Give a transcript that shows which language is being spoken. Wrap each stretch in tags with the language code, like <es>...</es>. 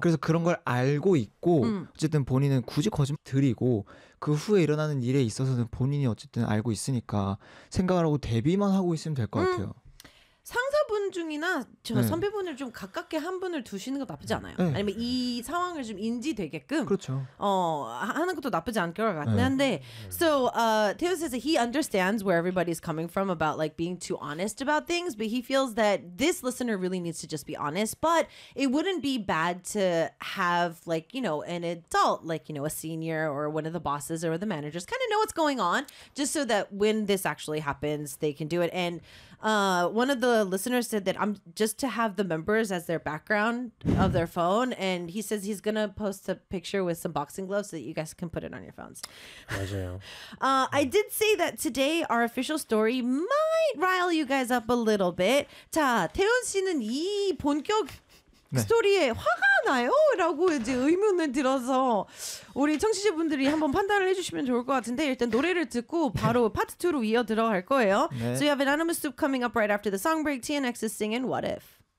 <ko>그래서 그런 걸 알고 있고, 어쨌든 본인은 굳이 거짓말 드리고, 그 후에 일어나는 일에 있어서는 본인이 어쨌든 알고 있으니까, 생각을 하고 대비만 하고 있으면 될것 같아요. 상사분 중이나 저 선배분을 좀 가깝게 한 분을 두시는 거 나쁘지 않아요. 아니면 이 상황을 좀 인지되게끔 그렇죠. 하는 것도 나쁘지 않을 것 같은데.</ko> <en>So, Theo says that he understands where everybody's coming from about like being too honest about things, but he feels that this listener really needs to just be honest. But it wouldn't be bad to have like, you know, an adult, like, you know, a senior or one of the bosses or the managers kind of know what's going on, just so that when this actually happens, they can do it. And one of the listeners said that I'm just to have the members as their background of their phone, and he says he's gonna post a picture with some boxing gloves so that you guys can put it on your phones.</en> <ko>맞아요.</ko> <en>I did say that today our official story might rile you guys up a little bit.</en> <ko>자, 태훈 씨는 이 본격 스토리에 화가 나요? 라고 이제 의문을 들어서 우리 청취자분들이 한번 판단을 해주시면 좋을 것 같은데, 일단 노래를 듣고 바로 파트 2로 이어 들어갈 거예요. 네.</ko> <en>So you have an anonymous soup coming up right after the song break. TNX is singing What If?</en>